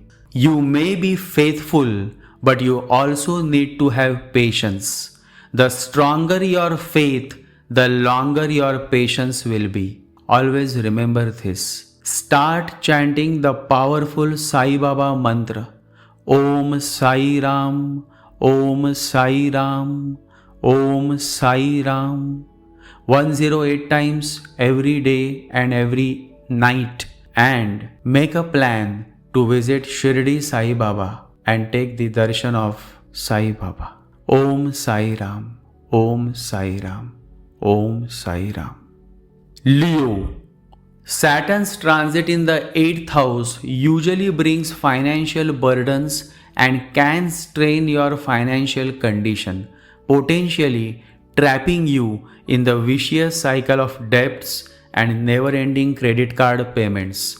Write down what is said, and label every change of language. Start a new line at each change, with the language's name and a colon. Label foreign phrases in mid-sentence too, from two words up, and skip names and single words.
English: You may be faithful, but you also need to have patience. The stronger your faith, the longer your patience will be. Always remember this. Start chanting the powerful Sai Baba mantra. Om Sai Ram, Om Sai Ram, Om Sai Ram. 108 times every day and every night. And make a plan to visit Shirdi Sai Baba and take the darshan of Sai Baba. Om Sai Ram, Om Sai Ram, Om Sai Ram. Leo. Saturn's transit in the 8th house usually brings financial burdens and can strain your financial condition, potentially trapping you in the vicious cycle of debts and never ending credit card payments.